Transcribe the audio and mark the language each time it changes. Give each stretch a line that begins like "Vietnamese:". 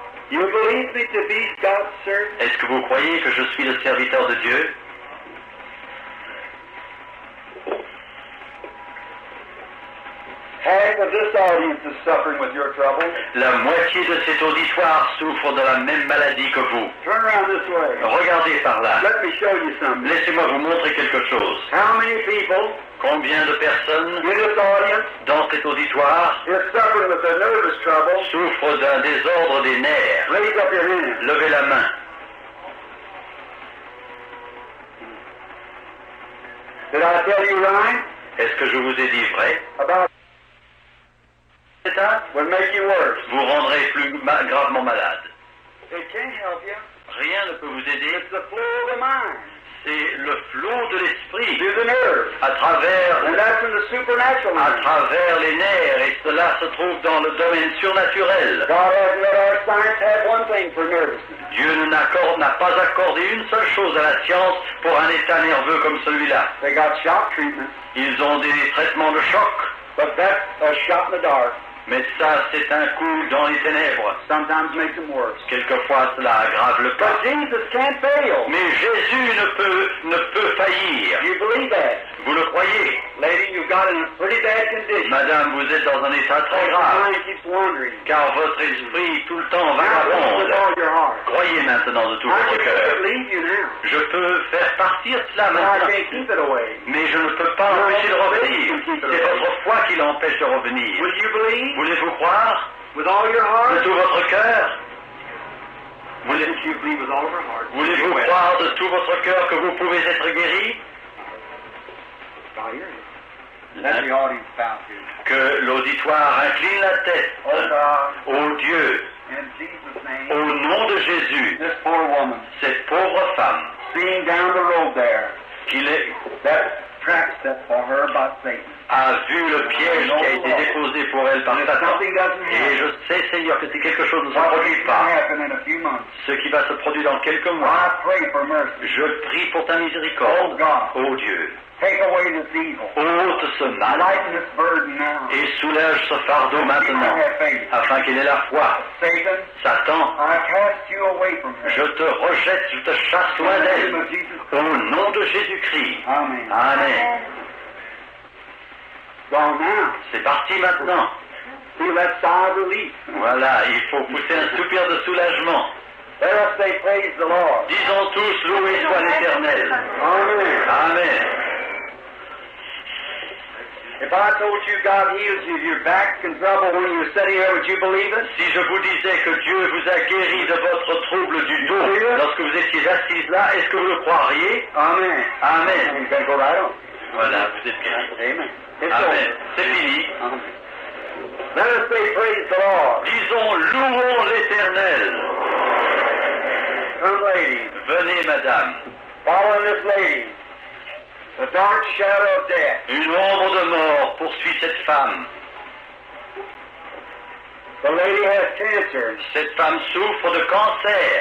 English: You believe me to be God's servant?
French: Est-ce que vous croyez que je suis le serviteur de Dieu?
English: Half of this audience is suffering with your trouble.
French: La moitié de cet auditoire souffre de la même maladie que vous.
English: Turn around this way.
French: Regardez par là.
English: Let me show you something.
French: Laissez-moi vous montrer quelque chose.
English: How many people
French: Combien de personnes
English: in this audience
French: dans cet auditoire
English: is suffering with a nervous trouble?
French: souffrent d'un désordre des nerfs?
English: Raise up your hand.
French: Levez la main.
English: Did I tell you right?
French: Est-ce que je vous ai dit vrai?
English: About
French: État
English: would make you worse.
French: vous rendrez plus gravement malade.
English: It can't help you.
French: Rien ne peut vous aider.
English: It's the flow of the mind
French: C'est le flot de l'esprit
English: through the nerves.
French: à travers
English: And that's in the supernatural
French: à
English: mind.
French: travers les nerfs, et cela se trouve dans le domaine surnaturel.
English: God hasn't let our science have one thing for nervousness.
French: Dieu n'a pas accordé une seule chose à la science pour un état nerveux comme celui-là.
English: They got shock treatment,
French: Ils ont des traitements de choc,
English: but that's a shot in the dark.
French: Mais ça, c'est un coup dans les ténèbres.
English: Sometimes makes them worse.
French: Quelquefois, cela aggrave le cas.
English: But Jesus can't fail.
French: Mais Jésus ne peut faillir.
English: Do you believe that?
French: Vous le croyez?
English: Lady, you got in a pretty bad condition.
French: Madame, vous êtes dans un état très
English: Your
French: grave,
English: mind keeps wandering.
French: car votre esprit tout le temps
English: Now, believe with
French: vagabonde.
English: all your heart.
French: Croyez maintenant de tout
English: I
French: votre
English: can
French: cœur.
English: leave you now.
French: Je peux faire partir cela
English: But I
French: maintenant,
English: can't keep it away.
French: mais je ne peux pas empêcher de revenir. C'est votre foi qui l'empêche de revenir.
English: Will you believe
French: Voulez-vous croire
English: with all your
French: de
English: heart?
French: tout votre cœur?
English: Will you believe with all of your heart?
French: Voulez-vous croire de tout votre cœur que vous pouvez être guéri?
English: God, hear you. Let the audience bow to you.
French: Que l'auditoire incline la tête.
English: Oh God,
French: Ô Dieu,
English: in Jesus' name,
French: au nom de Jésus,
English: this poor woman,
French: cette pauvre femme
English: seeing down the road there, that trap set for her by Satan.
French: a vu le piège qui a été déposé pour elle par
English: And if
French: Satan.
English: something doesn't
French: Et je
English: happen,
French: sais, Seigneur, que si quelque chose ne se
English: what
French: produit
English: will
French: pas,
English: happen in a few months?
French: ce qui va se produire dans quelques
English: I
French: mois,
English: pray for mercy.
French: je prie pour ta
English: Oh
French: miséricorde.
English: God,
French: Ô Dieu,
English: take away this evil.
French: ôte ce mal
English: Lighten this burden now.
French: et soulève ce fardeau
English: She
French: maintenant,
English: might have faith.
French: afin qu'il ait la foi.
English: Satan,
French: Satan,
English: I cast you away from her.
French: je te rejette, je te chasse
English: In
French: loin
English: the name
French: d'elle.
English: of Jesus
French: Au
English: Christ.
French: nom de Jésus-Christ.
English: Amen.
French: Amen.
English: Gone now.
French: C'est parti maintenant.
English: Feel that sigh of relief.
French: Voilà, il faut pousser un soupir de soulagement.
English: Let us say praise the Lord.
French: Disons tous, loué soit l'Éternel.
English: Amen.
French: Amen.
English: If I told you God heals you, your back in trouble when you're sitting here, would you believe it?
French: Si je vous disais que Dieu vous a guéri de votre trouble du dos lorsque vous étiez assise là, est-ce que vous le croiriez?
English: Amen.
French: Amen.
English: You can go right on.
French: Voilà, vous êtes guéri.
English: Amen. It's
French: Amen.
English: over.
French: C'est fini.
English: Amen. Let us say praise the Lord.
French: Disons, louons l'Éternel.
English: Come, ladies.
French: Venez, madame.
English: Following this lady, the dark shadow of death.
French: Une ombre de mort poursuit cette femme.
English: The lady has cancer.
French: Cette femme souffre de cancer.